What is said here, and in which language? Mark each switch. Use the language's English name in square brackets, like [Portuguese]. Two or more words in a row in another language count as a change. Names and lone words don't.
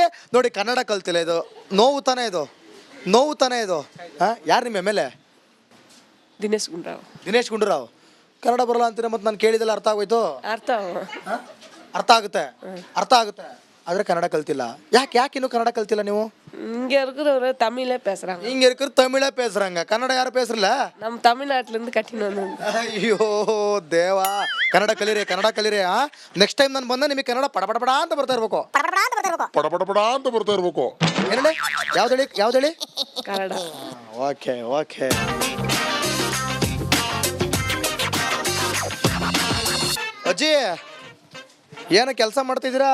[Kannada] ನೋಡಿ ಕನ್ನಡ ಕಲ್ತಿಲ್ಲ, ಇದು ನೋವು ತಾನೇ ಇದು, ನೋವು ತಾನೇ ಇದು. ಯಾರು ನಿಮ್ಮ ಎಮ್ ಎಲ್ ಎ? ದಿನೇಶ್ ಗುಂಡೂರಾವ್. ಕನ್ನಡ ಬರಲ್ಲ ಅಂತೀರ, ಮತ್ತೆ ನಾನು ಕೇಳಿದೆಲ್ಲ ಅರ್ಥ ಆಗೋಯ್ತು. ಅರ್ಥ ಆಗುತ್ತೆ ಆದ್ರೆ ಕನ್ನಡ ಕಲ್ತಿಲ್ಲ. ಯಾಕೆ ಇನ್ನು ಕನ್ನಡ ಕಲ್ತಿಲ್ಲ ನೀವು? [Tamil] இங்க இருக்கிறவரு தமிழே பேசுறாங்க. இங்க இருக்கிற தமிழே பேசுறாங்க. [Kannada] ಕನ್ನಡ ಯಾರು பேசல? [Tamil] நம்ம தமிழ்நாட்டுல இருந்து கட்டின வந்தோம். [Kannada] ಅಯ್ಯೋ ದೇವಾ, ಕನ್ನಡ ಕಲೀರಿ. [English] next time [Kannada] ನಾನು ಬಂದ ನಿಮಗೆ ಕನ್ನಡ ಪಡಪಡಪಡ ಅಂತ ಬರ್ತಾ ಇರ್ಬೇಕು. ಏನೇಳಿ? ಯಾವ್ದೇಳಿ? ಕನ್ನಡ. ಓಕೆ. ಅಜ್ಜಿ, ಏನು ಕೆಲಸ ಮಾಡ್ತಿದ್ದೀರಾ?